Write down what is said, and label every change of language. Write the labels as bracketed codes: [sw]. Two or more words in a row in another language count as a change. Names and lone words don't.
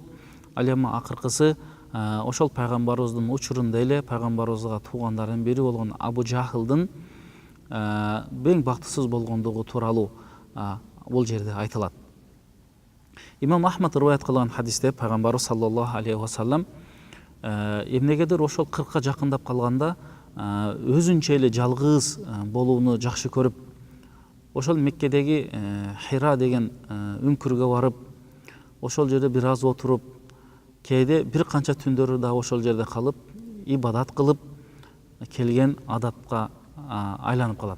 [ky] Ал эми акыркысы ошол пайгамбарыбыздын учурунда эле пайгамбарыбызга туугандарынын бири болгон Абу Жахылдын эң бактысыз болгондугу тууралуу бул жерде айтылат. Имам Ахмад риваят кылган хадисте пайгамбарыбыз [ar] صلى الله عليه وسلم [ky] эмнегедир ошол 40ка жакындап калганда өзүнчө эле жалгыз болууну жакшы көрүп, ошол Меккедеги Хира деген үңкүргө барып, ошол жерде бир аз отуруп, кейде бир канча түндөрү да ошол жерде калып, ибадат кылып келген адатка айланып калат.